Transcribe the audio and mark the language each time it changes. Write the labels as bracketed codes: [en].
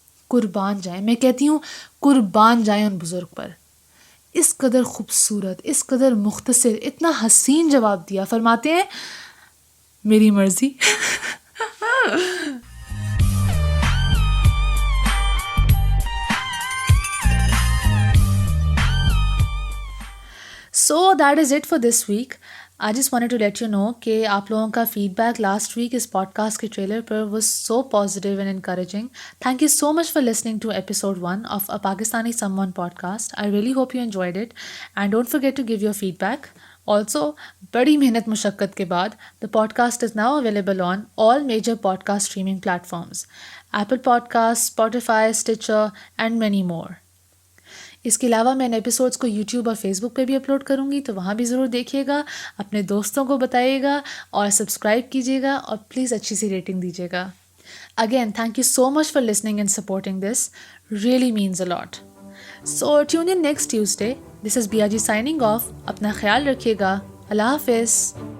[ur] قربان جائیں، میں کہتی ہوں قربان جائیں ان بزرگ پر، اس قدر خوبصورت، اس قدر مختصر، اتنا حسین جواب دیا۔ فرماتے ہیں میری مرضی۔ [en] So that is it for this week. I just wanted to let you know [ur] کہ آپ لوگوں کا فیڈ بیک لاسٹ ویک اس پوڈ کاسٹ کے trailer per [en] was so positive and encouraging. Thank you so much for listening to episode 1 of a Pakistani Someone podcast. I really hope you enjoyed it, and don't forget to give your feedback. Also, [ur] بڑی محنت مشقت کے بعد [en] the podcast is now available on all major podcast streaming platforms: Apple Podcasts, Spotify, Stitcher and many more. [ur] اس کے علاوہ میں ان episodes کو YouTube اور فیس بک پہ بھی اپلوڈ کروں گی، تو وہاں بھی ضرور دیکھیے گا، اپنے دوستوں کو بتائیے گا اور سبسکرائب کیجیے گا، اور پلیز اچھی سی ریٹنگ دیجیے گا۔ [en] Again thank you so much for listening and supporting this, really means a lot. So tune in next Tuesday. This is Bia ji signing off. [ur] اپنا خیال رکھیے گا، اللہ حافظ۔